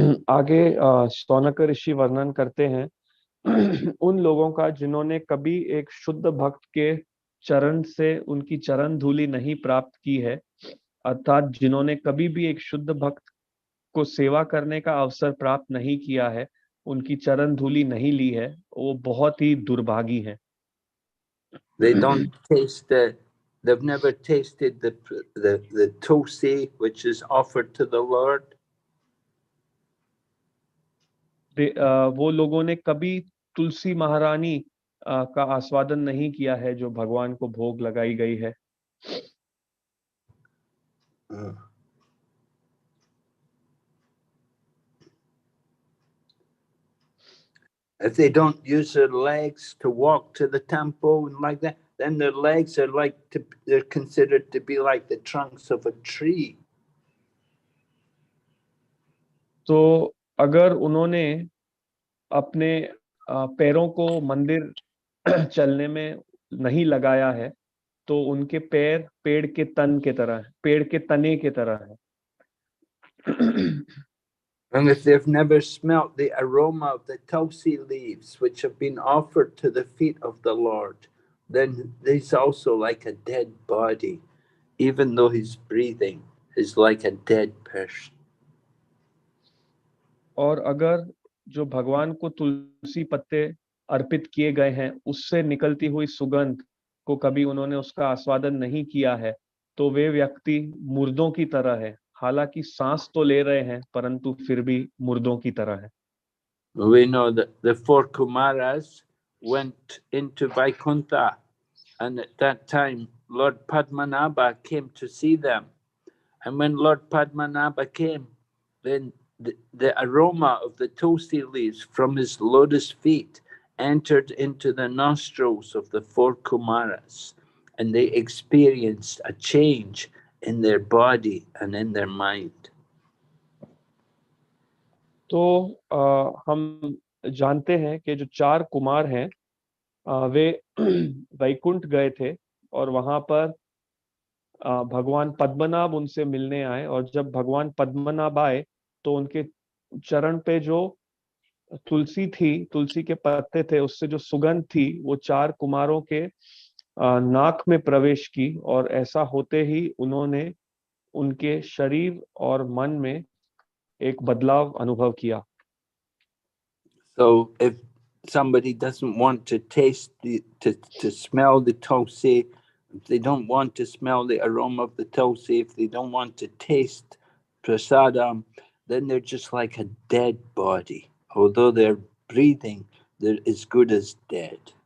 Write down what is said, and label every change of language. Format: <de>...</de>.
<hi>आगे सौनक ऋषि वर्णन करते हैं उन लोगों का जिन्होंने कभी एक शुद्ध भक्त के चरण से उनकी चरण धूलि नहीं प्राप्त की है, अर्थात जिन्होंने कभी भी एक शुद्ध भक्त को सेवा करने का अवसर प्राप्त नहीं किया है, उनकी चरण धूलि नहीं ली है, वो बहुत ही दुर्भागी हैं।</hi> <en>They don't taste they've never tasted the tulsi which is offered to the Lord.</en> <hi>वो लोगों ने कभी तुलसी महारानी का आस्वादन नहीं किया है जो भगवान को भोग लगाई गई है।</hi> <en>If they don't use their legs to walk to the temple and like that, then their legs are they're considered to be like the trunks of a tree.</en> <hi>तो अगर उन्होंने अपने पैरों को मंदिर चलने में नहीं लगाया है तो उनके पैर पेड़ के तन के तरह है, पेड़ के तने के तरह है।</hi> <en>And if they've never smelt the aroma of the tulsi leaves which have been offered to the feet of the Lord, then he's also like a dead body. Even though he's breathing, he's like a dead person.</en> <hi>और अगर जो भगवान को तुलसी पत्ते अर्पित किए गए हैं उससे निकलती हुई सुगंध को कभी उन्होंने उसका आस्वादन नहीं किया है तो वे व्यक्ति मुर्दों की तरह है, हालांकि सांस तो ले रहे हैं परंतु फिर भी मुर्दों की तरह है।</hi> <en>We know that the four Kumaras went into Vaikuntha, and at that time Lord Padmanabha came to see them. And when Lord Padmanabha came, then the aroma of the tulsi leaves from his lotus feet entered into the nostrils of the four Kumaras, and they experienced a change in their body and in their mind.</en> <hi>तो हम जानते हैं कि जो 4 कुमार हैं वे वैकुंठ गए थे और वहां पर भगवान पद्मनाभ उनसे मिलने आए, और जब भगवान पद्मनाभ आए तो उनके चरण पे जो तुलसी थी, तुलसी के पत्ते थे, उससे जो सुगंध थी वो 4 कुमारों के नाक में प्रवेश की, और ऐसा होते ही उन्होंने उनके शरीर और मन में एक बदलाव अनुभव किया।</hi> <en>So if somebody doesn't want to taste to smell the tulsi, if they don't want to smell the aroma of the tulsi, if they don't want to taste prasadam, then they're just like a dead body. Although they're breathing, they're as good as dead.</en>